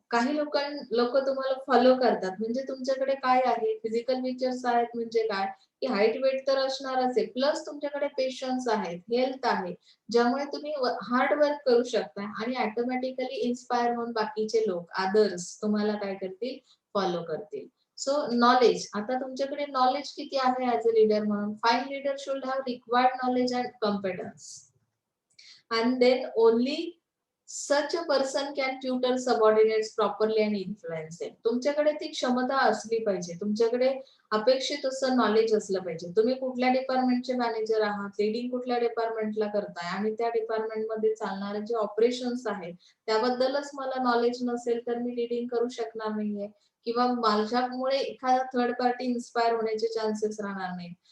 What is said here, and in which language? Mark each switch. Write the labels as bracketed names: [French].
[Marathi] काही लोक तुम्हाला फॉलो करतात म्हणजे तुमच्याकडे काय आहे, फिजिकल फीचर्स आहेत म्हणजे काय, की हाईट वेट तर असणारच आहे, प्लस तुमच्याकडे पेशन्स आहेत, हेल्थ आहे, ज्यामुळे तुम्ही हार्ड वर्क करू शकता आणि ऑटोमॅटिकली इन्स्पायर होऊन बाकीचे लोक अदर्स तुम्हाला काय करतील, फॉलो करतील. सो नॉलेज, आता तुमच्याकडे नॉलेज किती आहे ऍज अ लीडर म्हणून? [English] Fine leader should have required knowledge and competence, and then only such a person can tutor subordinates properly and influence them. [Marathi] तुमच्याकडे ती क्षमता असली पाहिजे, तुमच्याकडे अपेक्षित असं नॉलेज असलं पाहिजे. तुम्ही कुठल्या डिपार्टमेंटचे मॅनेजर आहात, लीडिंग कुठल्या डिपार्टमेंटला करताय आणि त्या डिपार्टमेंटमध्ये चालणारे जे ऑपरेशन्स आहेत त्याबद्दलच मला नॉलेज नसेल तर मी लीडिंग करू शकणार नाहीये, किंवा माझ्यामुळे एखादा थर्ड पार्टी इन्स्पायर होण्याचे चान्सेस राहणार नाहीत.